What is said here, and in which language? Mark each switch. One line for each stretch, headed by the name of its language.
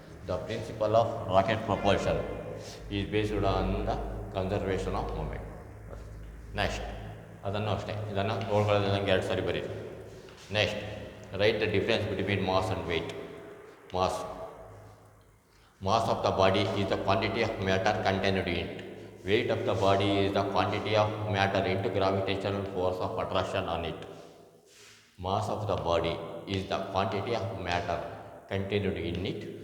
English: The principle of rocket propulsion is based on the conservation of momentum.
Kannada: Next, ಅದನ್ನು ಅಷ್ಟೇ, ಇದನ್ನು ನೋಡ್ಕೊಳ್ಳೋದಂಗೆ ಎರಡು ಸಾರಿ ಬರೀರಿ.
English: Next, write the difference between mass and weight. Mass of the body is the quantity of matter contained in it. Weight of the body is the quantity of matter into gravitational force of attraction on it. Mass of the body is the quantity of matter contained in it.